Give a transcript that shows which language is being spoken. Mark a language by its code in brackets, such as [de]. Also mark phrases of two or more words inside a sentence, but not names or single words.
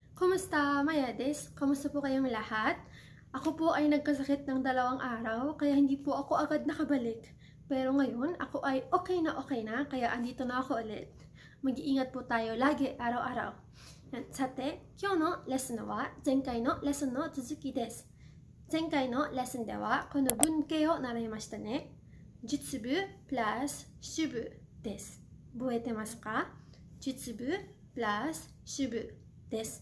[tl] Kumusta? Maya des. Kamusta po kayong lahat? Ako po ay nagkasakit ng 2 araw, kaya hindi po ako agad nakabalik. Pero ngayon, ako ay okay na, kaya andito na ako ulit. Mag-iingat po tayo lagi, araw-araw. Yan. [ja] Sate, 今日のレッスンは前回のレッスンの続きです。前回のレッスンではこの文型を習いましたね。述部プラス主部です。覚えてますか？述部プラス主部です。